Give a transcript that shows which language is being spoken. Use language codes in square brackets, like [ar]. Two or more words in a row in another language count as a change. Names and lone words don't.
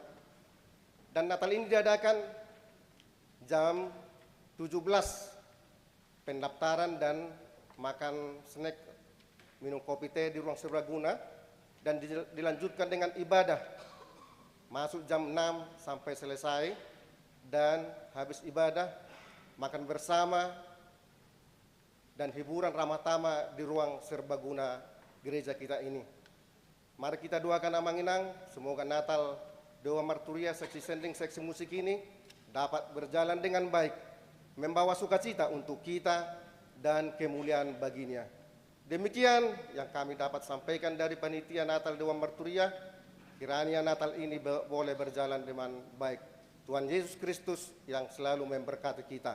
[id] Dan Natal ini diadakan jam 17, pendaftaran dan makan snack, minum kopi teh di ruang serbaguna, dan dilanjutkan dengan ibadah masuk jam 6 sampai selesai, dan habis ibadah makan bersama dan hiburan ramah tamah di ruang serbaguna gereja kita ini. Mari kita doakan Amang Inang, semoga Natal Dewa Marturia seksi sending seksi musik ini dapat berjalan dengan baik, membawa sukacita untuk kita dan kemuliaan baginya. Demikian yang kami dapat sampaikan dari panitia Natal Dewa Marturia. Kiranya Natal ini boleh berjalan dengan baik. Tuhan Yesus Kristus yang selalu memberkati kita.